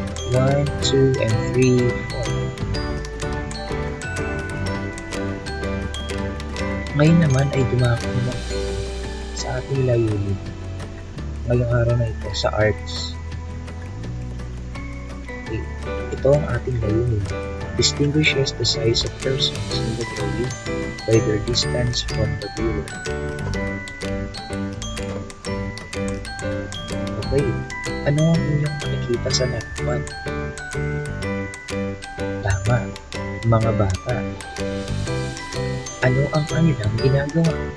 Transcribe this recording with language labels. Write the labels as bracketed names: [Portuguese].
[English] 1, 2, and 3, 4. [Filipino] Ngayon naman ay dumako na sa ating layunin ngayong araw na ito sa arts. Okay. Ito ang ating layunin: [English] distinguishes the size of persons in the drawing by their distance from the viewer. [Filipino] Okay, ano ang inyong nakikita sa larawan? Tama, mga bata. Ano ang kanilang ginagawa?